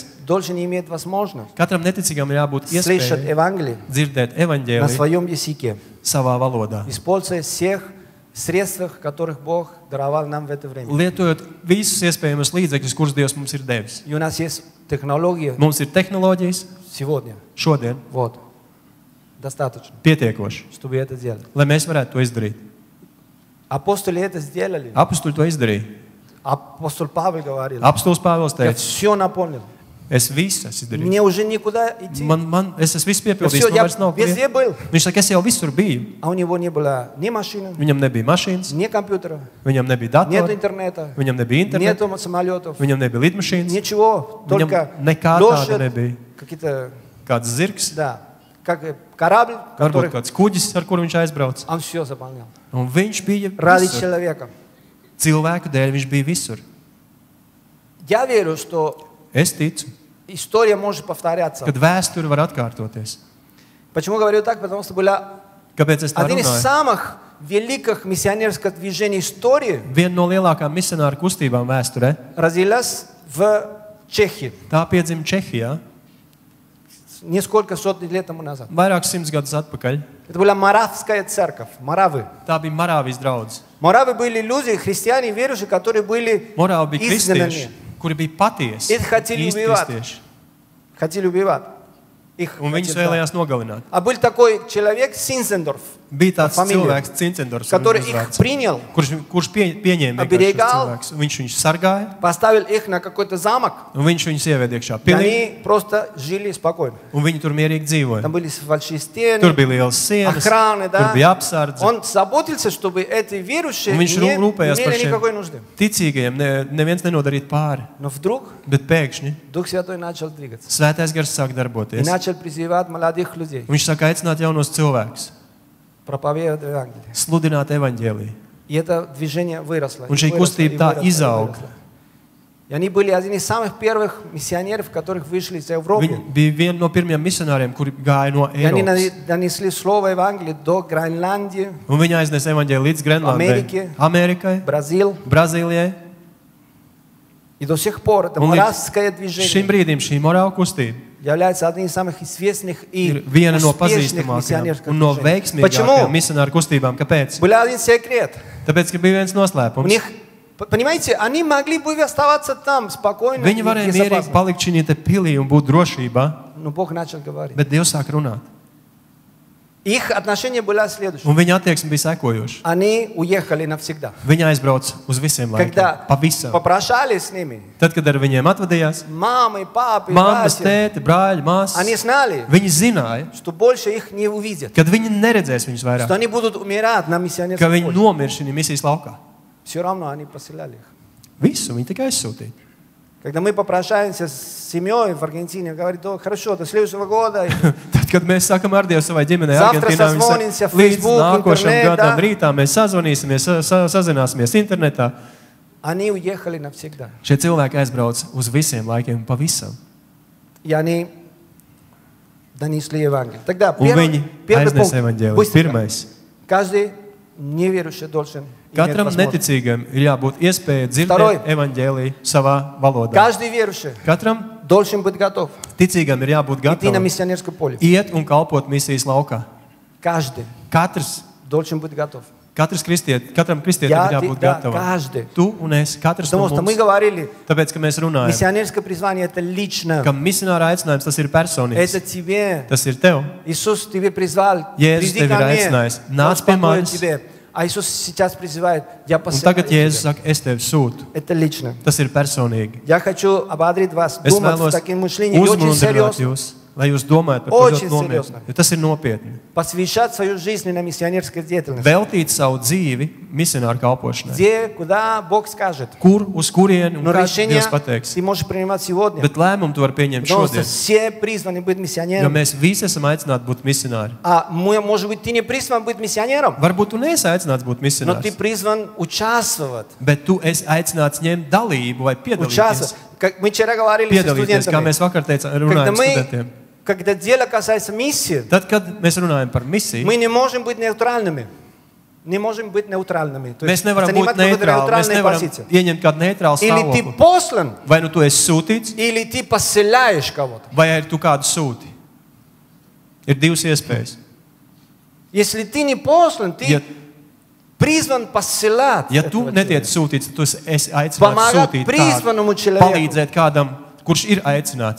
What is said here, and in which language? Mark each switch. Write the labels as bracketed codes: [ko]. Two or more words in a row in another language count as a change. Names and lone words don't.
[ru] должен иметь возможность [lv] katram neticīgam ir jābūt [ru] слышать [lv] iespējai [ru] Евангелие [lv] dzirdēt [ru] на [lv] evaņģēliju [ru] своем языке, [lv] savā valodā, [ru] используя всех средствах, которых Бог даровал нам в это время. [lv] Lietojot visus iespējamos līdzekļus, kurus Dievs mums ir devis. [ru] И у нас есть технологии [lv] Mums ir tehnoloģijas [ru] сегодня. [lv] šodien [ru] Вот. Достаточно, [lv] pietiekoši, [ru] чтобы это делать. [lv] lai mēs varētu to izdarīt. [ru] Апостоли это сделали. [lv] Apostoli to izdarīja. [ru] Апостол Павел говорил, [lv] Apostolus Pāvils [ru] я [lv] teica, [ru] все наполнил. [lv] es visu esmu izdarījis. [ru] Мне уже никуда идти. [lv] Es esmu visu [ru] Я, [lv] piepildījis, [ru] всё, [lv] man [ru] я [lv] vairs nav [ru] везде [lv] kur. [ru] был. [lv] Viņš saka, es jau visur biju. [ru] А у него не было ни машины, [lv] Viņam nebija mašīnas, [ru] ни компьютера, [lv] viņam nebija [ru] нет [lv] datora, [ru] интернета, [lv] viņam nebija interneta, [ru] нету самолетов, [lv] viņam nebija lidmašīnas, [ru] ничего, только [lv] viņam nekā tāda [ru] лошадь, [lv] nebija. [ru] какие-то, [lv] Kāds zirgs, [ru] да, как корабль, [lv] varbūt [ru] который [lv] kāds kuģis, ar kuru viņš aizbrauc. [ru] он все заполнял. [lv] Un viņš bija [ru] Ради [lv] visur. [ru] человека. [lv] Cilvēku dēļ viņš bija visur. [ru] Я верю, что [lv] Es ticu, [ru] история может повторяться. [lv] kad vēsture var atkārtoties. [ru] Почему говорю так? Потому что была [lv] Kāpēc es tā [ru] один из [lv] runāju? [ru] самых великих миссионерских движений истории [lv] Viena no lielākām misionāru kustībām vēsturē, [ru] родилась в Чехии [lv] tā piedzima Čehijā, [ru] несколько сотен лет тому назад. [lv] vairākus simtus gadus atpakaļ. [ru] Это была Моравская церковь, Моравы. [lv] Tā bija Morāvijas draudzene. [ru] Моравы были люди, христиане, верующие, которые были [lv] Morāvi bija [ru] изгнаны, [lv] kristieši, kuri bija patiesi, [ru] It хотели [lv] īsti [ru] убивать. [lv] kristieši. [ru] хотели убивать. Их [lv] Un viņus [ru] хотели, да. [lv] vēlējās nogalināt. [ru] А был такой человек Синзендорф, [lv] Bija tāds [ru] Familija. [lv] cilvēks, Cincendors, [ru] который их принял, [lv] kurš pieņēma [ru] Оберегал. [lv] cilvēkus. Viņš viņus sargāja, [ru] поставил их на какой-то замок, [lv] un viņš viņus ieveda iekšā [ru] и [lv] pilī, [ru] они просто жили спокойно. [lv] un viņi tur mierīgi dzīvoja. [ru] Там были большие стены, [lv] Tur bija liels sienas, [ru] охраны, [lv] tur [ru] да. [lv] bija apsardze. [ru] Он заботился, чтобы эти верующие [lv] Un viņš [ru] не [lv] rūpējās par [ru] имели никакой [lv] šiem [ru] нужды. [lv] ticīgajiem, neviens nenodarīt pāri. [ru] Но вдруг [lv] Bet pēkšņi [ru] Дух Святой начал двигаться [lv] Svētais Gars sāk [ru] и [lv] darboties. [ru] начал призывать молодых людей [lv] Un viņš sāk aicināt jaunos cilvēkus, [ru] проповедовать Евангелие. [lv] sludināt evaņģēliju. [ru] И это движение выросло. [lv] Un [ru] и [lv] šī [ru] выросло, [lv] kustība [ru] и [lv] tā [ru] выросло, и [lv] izauga. [ru] выросло. И они были один из самых первых миссионеров, которых вышли из Европы. [lv] Viņi bija viena no pirmajiem misionāriem, kuri gāja no [ru] И они [lv] Eiropas. [ru] донесли слово Евангелия до Гренландии, [lv] Un viņi aiznesa evaņģēliju līdz Grenlandai, Amerikai, [ru] Бразил. [lv] Brazīlijai. [ru] И до сих пор это [lv] Un līdz [ru] моравское [lv] šim [ru] движение [lv] brīdim šī morāla kustība [ru] является одним из самых известных и [lv] ir viena no [ru] успешных [lv] pazīstamākajām [ru] миссионерских [lv] un no [ru] движений. [lv] veiksmīgākajām [ru] Почему? [lv] misionāru kustībām. Kāpēc? [ru] Был один секрет. [lv] Tāpēc, ka bija viens [ru] У [lv] noslēpums. [ru] них, понимаете, они могли бы оставаться там спокойно [lv] Viņi [ru] и [lv] varēja mierīgi [ru] безопасно. [lv] palikt šī te pilī un būt drošībā, [ru] Но Бог начал говорить. [lv] bet Dievs sāk runāt. [ru] Их отношение было следующее. [lv] Un viņa attieksme bija sekojoša. [ru] Они уехали навсегда. [lv] Viņa aizbrauca uz visiem laikiem. [ru] Когда [lv] Pavisam. [ru] попрощались с ними, [lv] Tad, kad ar viņiem atvadījās, [ru] мамы, папы, [lv] mammas, [ru] братья, [lv] tēti, brāļi, māsas, [ru] они знали, [lv] viņi zināja, [ru] что больше их не увидят. [lv] kad viņi neredzēs viņus [ru] Что [lv] vairāk, [ru] они будут умирать на [lv] ka [ru] миссионерском [lv] viņi [ru] поле. [lv] nomirst šī misijas laukā. [ru] Все равно они посылали их. [lv] Visu viņi tikai aizsūtīja. [ru] Когда мы попрощаемся с семьей в Аргентине, говорит, о, хорошо, до следующего года. [lv] Tad, kad mēs sākam ar Dievu savai ģimenei, [ru] Завтра [lv] Argentīnā, viņi [ru] созвонимся [lv] saka, [ru] в [lv] līdz [ru] Facebook, [lv] nākošam [ru] интернет, [lv] gadam [ru] да. [lv] rītā mēs sazvanīsimies, sazināsimies internetā. [ru] Они уехали навсегда. [lv] Šie cilvēki aizbrauc uz visiem laikiem pavisam. [ru] И они донесли Евангелие. Тогда [lv] Un viņi [ru] первый [lv] aiznesa [ru] пункт. [lv] evaņģēliju. [ru] Быстренько. [lv] Pirmais. [ru] Каждый неверующий должен иметь [lv] Katram [ru] возможность. [lv] neticīgam ir jābūt iespēja [ru] Второй. [lv] dzirdēt evaņģēliju savā valodā. [ru] Каждый верующий [lv] Katram [ru] должен быть готов [lv] ticīgam ir jābūt [ru] идти на [lv] gatavam [ru] миссионерское поле. [lv] iet un kalpot misijas laukā. [ru] Каждый [lv] Katrs [ru] должен быть готов. [lv] Katram kristietim Jā, ir jābūt [ru] да, [lv] gatavam. [ru] каждый. [lv] Tu un es, katrs no [ru] Потому что мы [lv] mums. [ru] говорили, [lv] Tāpēc, ka mēs runājam, [ru] миссионерское призвание это лично. [lv] ka misionāra aicinājums tas ir personīgs. [ru] Это тебе. [lv] Tas ir tev. [ru] Иисус тебе призвал, [lv] Jēzus [ru] приди [lv] tevi [ru] ко [lv] ir [ru] мне, [lv] aicinājis. [ru] Он [lv] Nāc pie [ru] спокоен [lv] manis. [ru] тебе. А Иисус сейчас призывает, я [lv] Un [ru] посылаю [lv] tagad Jēzus [ru] тебя. [lv] saka, es tevi sūtu. [ru] Это лично. [lv] Tas ir personīgi. [ru] Я хочу ободрить вас, [lv] Es [ru] думать в [lv] vēlos [ru] таким мышлением. И очень [lv] uzmundrināt [ru] серьезно. [lv] jūs, lai jūs domājat par to [ru] Очень [lv] ļoti [ru] серьезно. [lv] nopietni. Jo tas ir nopietni. [ru] Посвящать свою жизнь на миссионерской деятельности. [lv] Veltīt savu dzīvi misionāru kalpošanai. [ru] Где, куда Бог скажет. [lv] Kur, uz kurieni un [ru] Но [lv] kā [ru] решение [lv] Dievs pateiks. [ru] ты можешь принимать сегодня. [lv] Bet lēmumu tu vari pieņemt [ru] Потому что [lv] šodien. [ru] все призваны быть [lv] Jo [ru] миссионером. [lv] mēs visi esam aicināti būt misionāri. [ru] А может быть, ты не призван быть миссионером, [lv] Varbūt tu neesi aicināts būt [ru] но ты [lv] misionārs, [ru] призван участвовать. [lv] bet tu esi aicināts ņemt dalību vai piedalīties. [ru] Участвовать. Как мы вчера говорили с [lv] Piedalīties, kā [ru] студентами. [lv] mēs vakar teicām, [ru] Когда [lv] runājam studentiem. [ru] когда дело касается миссии, [lv] Tad, kad mēs runājam par misiju, [ru] мы не можем быть нейтральными. Не можем быть нейтральными. То [lv] mēs [ru] есть [lv] nevaram būt [ru] занимать какую-то [lv] neitrāli. Mēs [ru] нейтральную [lv] nevaram [ru] позицию. [lv] ieņemt kādu neitrālu [ru] Или ты [lv] stāvokli. [ru] послан, [lv] Vai nu tu esi sūtīts, [ru] или ты посылаешь кого-то. [lv] vai arī tu kādu sūti. Ir divas iespējas. [ru] Если ты не послан, [lv] Ja, [ru] призван посылать [lv] Ja tu [ru] этого [lv] netiec [ru] человека, [lv] sūtīts, tu esi aicināts [ru] помогать [lv] sūtīt kādu, [ru] призванному человеку [lv] palīdzēt kādam, kurš ir aicināts,